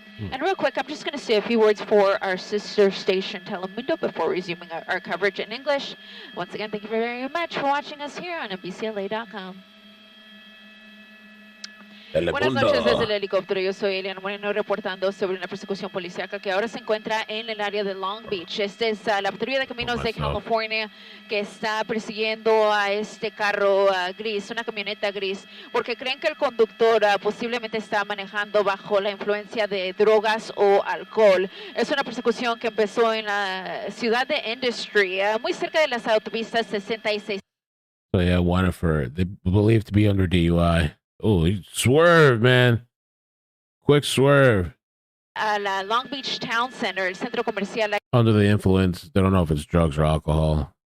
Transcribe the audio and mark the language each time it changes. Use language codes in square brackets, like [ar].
[en] And real quick, I'm just going to say a few words for our sister station Telemundo before resuming our coverage in English. Once again, thank you very much for watching us here on NBCLA.com. [es] Buenas noches desde el helicóptero. Yo soy Eliana Moreno reportando sobre una persecución policíaca que ahora se encuentra en el área de Long Beach. Esta es la patrulla de caminos de California que está persiguiendo a este carro gris, una camioneta gris, porque creen que el conductor posiblemente está manejando bajo la influencia de drogas o alcohol. Es una persecución que empezó en la ciudad de Industry, muy cerca de las autopistas 66. [en] So yeah, wanted for, they believe to be under DUI. Oh, he swerved, man. Quick swerve. [es] La Long Beach Town Center, el centro comercial. [en] Under the influence. They don't know if it's drugs or alcohol.